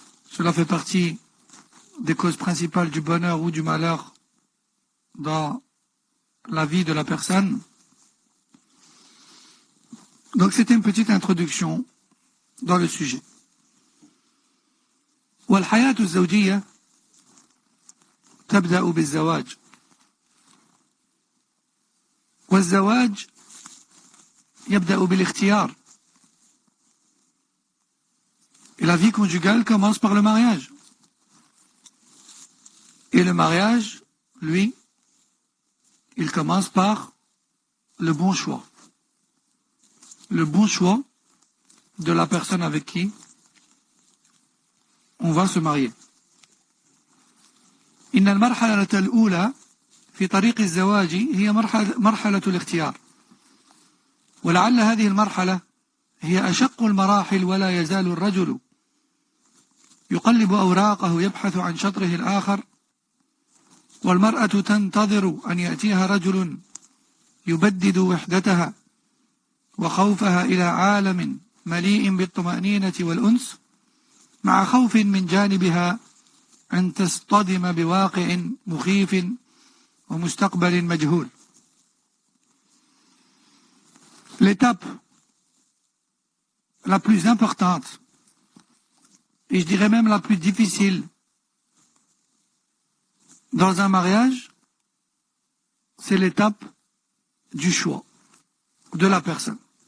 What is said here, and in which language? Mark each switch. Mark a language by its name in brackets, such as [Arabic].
[French] Cela fait partie des causes principales du bonheur ou du malheur dans la vie de la personne. Donc c'était une petite introduction dans le sujet. [Arabic] والحياة الزوجية تبدأ بالزواج، والزواج يبدأ بالاختيار. [French] Et la vie conjugale commence par le mariage. Et le mariage, lui, il commence par le bon choix. Le bon choix de la personne avec qui on va se marier. [Arabic] إن المرحلة الأولى في طريق الزواج هي مرحلة الاختيار، ولعل هذه المرحلة هي أشق المراحل، ولا يزال الرجل يقلب أوراقه يبحث عن شطره الآخر، والمرأة تنتظر أن يأتيها رجل يبدد وحدتها وخوفها إلى عالم مليء بالطمأنينة والأنس، مع خوف من جانبها أن تصطدم بواقع مخيف ومستقبل مجهول. [French] L'étape la plus importante, et je dirais même la plus difficile dans un mariage, c'est l'étape du choix de la personne.